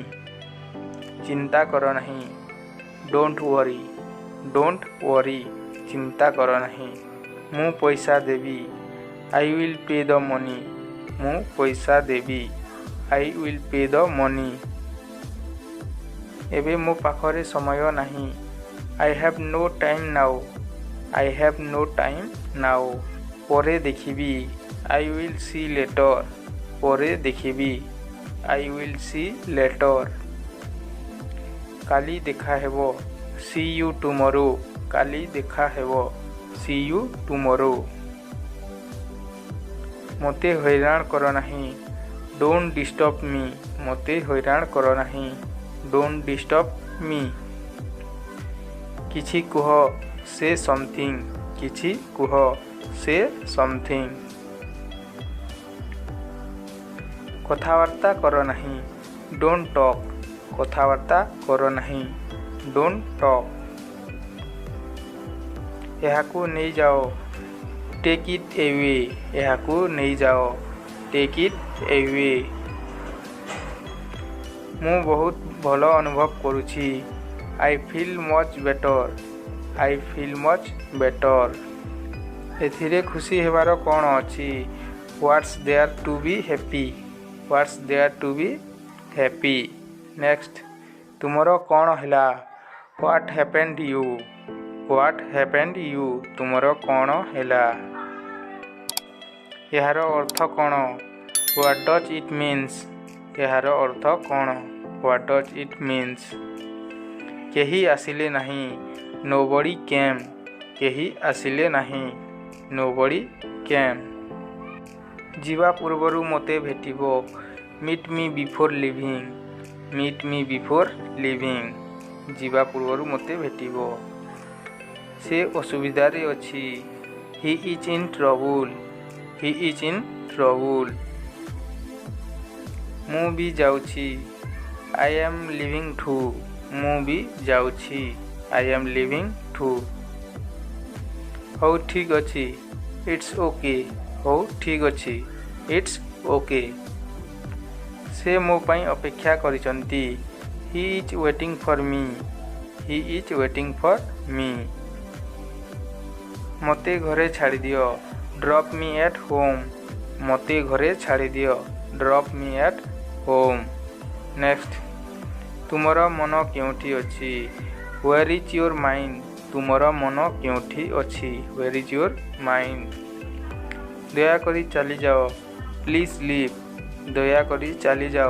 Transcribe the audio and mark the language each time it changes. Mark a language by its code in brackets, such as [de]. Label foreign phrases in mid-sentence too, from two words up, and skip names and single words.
[or] ଚିନ୍ତା କର ନାହିଁ [en] don't worry [or] ଚିନ୍ତା କର ନାହିଁ। ମୁଁ ପଇସା ଦେବି [en] I will pay the money [or] ମୁଁ ପଇସା ଦେବି [en] I will pay the money. [or] ଏବେ ମୋ ପାଖରେ ସମୟ ନାହିଁ [en] I have no time now. I have no time now. [or] ପରେ ଦେଖିବି। [en] I will see later. [or] ପରେ ଦେଖିବି। [en] I will see later. [or] କାଲି ଦେଖା ହେବ। [en] See you tomorrow. [or] କାଲି ଦେଖା ହେବ। [en] See you tomorrow. [or] ମୋତେ ହଇରାଣ କର ନାହିଁ। [en] Don't disturb me. [or] ମୋତେ ହଇରାଣ କର ନାହିଁ। [en] Don't disturb me. [or] କିଛି କୁହ। [en] Say something. [or] କିଛି କୁହ। [en] Say something. [or] କଥାବାର୍ତ୍ତା କର ନାହିଁ। [en] Don't talk. [or] କଥାବାର୍ତ୍ତା କର ନାହିଁ। [en] Don't talk. [or] ଏହାକୁ ନେଇଯାଅ। [en] Take it away. [or] ଏହାକୁ ନେଇଯାଅ। [en] Take it away. [or] ମୁଁ ବହୁତ ଭଲ ଅନୁଭବ କରୁଛି। [en] I feel much better. I feel much better. [or] ଏଥିରେ ଖୁସି ହେବାର କ'ଣ ଅଛି? [en] What's there to be happy? What's there to be happy? Next. [or] ତୁମର କ'ଣ ହେଲା? [en] What happened you? What happened you? [or] ତୁମର କ'ଣ ହେଲା? ଏହାର ଅର୍ଥ କ'ଣ? [en] What does it means? [or] ଏହାର ଅର୍ଥ କ'ଣ? [en] What does it means? [or] କେହି ଆସିଲେ ନାହିଁ। [en] Nobody came. [or] କେହି ଆସିଲେ ନାହିଁ। [en] Nobody came. [or] ଯିବା ପୂର୍ବରୁ ମୋତେ ଭେଟିବ। [en] Meet me before leaving. Meet me before leaving. [or] ଯିବା ପୂର୍ବରୁ ମୋତେ ଭେଟିବ। ସେ ଅସୁବିଧାରେ ଅଛି। [en] He is in trouble. He is in trouble. [or] ମୁଁ ବି ଯାଉଛି। [en] I am leaving too. [or] ମୁଁ ବି ଯାଉଛି। [en] I am leaving too. [or] ହଉ ଠିକ୍ ଅଛି। [en] It's okay. [or] ହଉ ଠିକ୍ ଅଛି। [en] It's okay. [or] ସେ ମୋ ପାଇଁ ଅପେକ୍ଷା କରିଛନ୍ତି। [en] He is waiting for me. He is waiting for me. [or] ମୋତେ ଘରେ ଛାଡ଼ିଦିଅ। [en] Drop me at home. [or] ମୋତେ ଘରେ ଛାଡ଼ିଦିଅ। [en] Drop me at home. Next. [or] ତୁମର ମନ କେଉଁଠି ଅଛି? [en] Where is your mind? [or] ତୁମର ମନ କେଉଁଠି ଅଛି? [en] Where is your mind? [or] ଦୟାକରି ଚାଲିଯାଅ। [en] Please leave. [or] ଦୟାକରି ଚାଲିଯାଅ।